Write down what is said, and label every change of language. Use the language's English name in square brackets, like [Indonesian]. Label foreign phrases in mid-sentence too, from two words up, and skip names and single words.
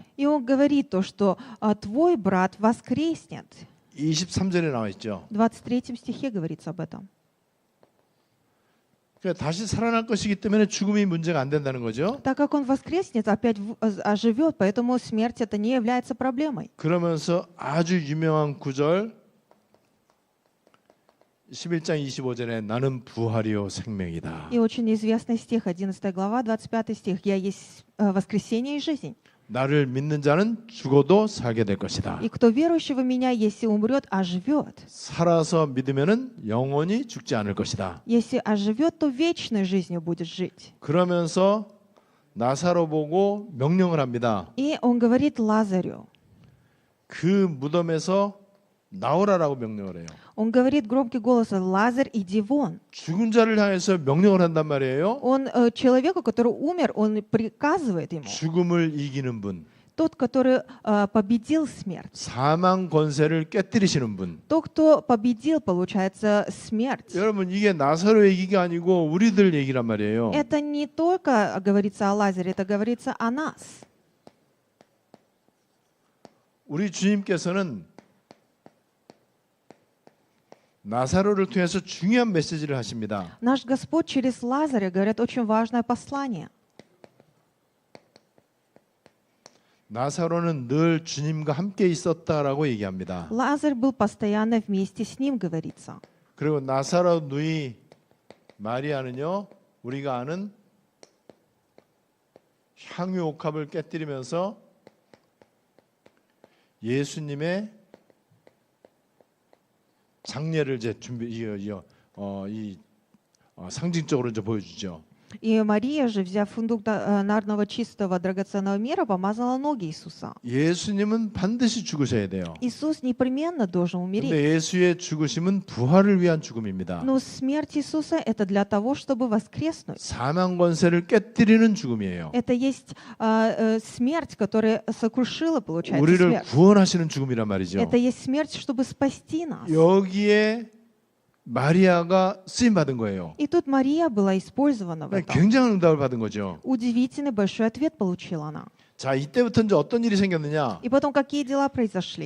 [Russian] И он говорит то, что твой брат воскреснет. [Korean] 23절에 나와 있죠. [Russian] В 23 стихе говорится об этом. [Korean] 그러니까 다시 살아날 것이기 때문에 죽음이 문제가 안 된다는 거죠. [Russian] Так как он воскреснет, опять оживет, поэтому смерть это не является проблемой. [Korean] 그러면서 아주 유명한 구절 11장 25절에 나는 부활이요 생명이다. [Russian] И очень известный стих, 11 глава, 25 стих. «Я есть воскресение и жизнь. [Korean] 나를 믿는 자는 죽어도 살게 될 것이다. [Russian] И кто верующий в меня, если умрет, оживет. [Korean] 살아서 믿으면은 영원히 죽지 않을 것이다. [Russian] Если оживет, то вечной жизнью будет жить». [Korean] 그러면서 나사로 보고 명령을 합니다. [Russian] И он говорит Лазарю, [Korean] 그 무덤에서 나오라라고 명령을 해요. [Russian] он говорит громким голосом: «Лазарь, иди вон». [Korean] 죽은 자를 향해서 명령을 한단 말이에요. [Russian] Он человеку, который умер, он приказывает ему. [Korean] 죽음을 이기는 분, [Russian] Тот, который победил смерть. [Korean] 사망 권세를 깨뜨리시는 분. [Russian] Тот, кто победил, получается, смерть. [Korean] 여러분 이게 나사로 얘기가 아니고 우리들 얘기란 말이에요. [Russian] Это не только говорится о Лазаре, это говорится о нас. [Korean] 우리 주님께서는 나사로를 통해서 중요한 메시지를 하십니다. [Russian] Наш Господь через Лазаря говорит очень важное послание. [Korean] 나사로는 늘 주님과 함께 있었다라고 얘기합니다. [Russian] Лазарь был постоянно вместе с ним, говорится. [Korean] 그리고 나사로 누이 마리아는요, 우리가 아는 향유 옥합을 깨뜨리면서 예수님의 장례를 이제 상징적으로 이제 보여주죠. [Russian] И Мария же, взяв фундук нарного чистого драгоценного мира, помазала ноги Иисуса. [Korean] 예수님은 반드시 죽으셔야 돼요. [Russian] Иисус непременно должен умереть. [Korean] 근데 예수의 죽으심은 부활을 위한 죽음입니다. [Russian] Но смерть Иисуса — это для того, чтобы воскреснуть. [Korean] 사망 권세를 깨뜨리는 죽음이에요. [Russian] Это есть смерть, которая сокрушила, получается, [Korean] 우리를 [Russian] смерть. [Korean] 구원하시는 죽음이란 말이죠. [Russian] Это есть смерть, чтобы спасти нас. [Korean] 여기에 마리아가 쓰임 받은 거예요. [Russian] И тут Мария была использована в этом. [Korean] 굉장한 응답을 받은 거죠. [Russian] Удивительный большой ответ получила она. [Korean] 자, 이때부터 이제 어떤 일이 생겼느냐? [Russian] И потом какие дела произошли?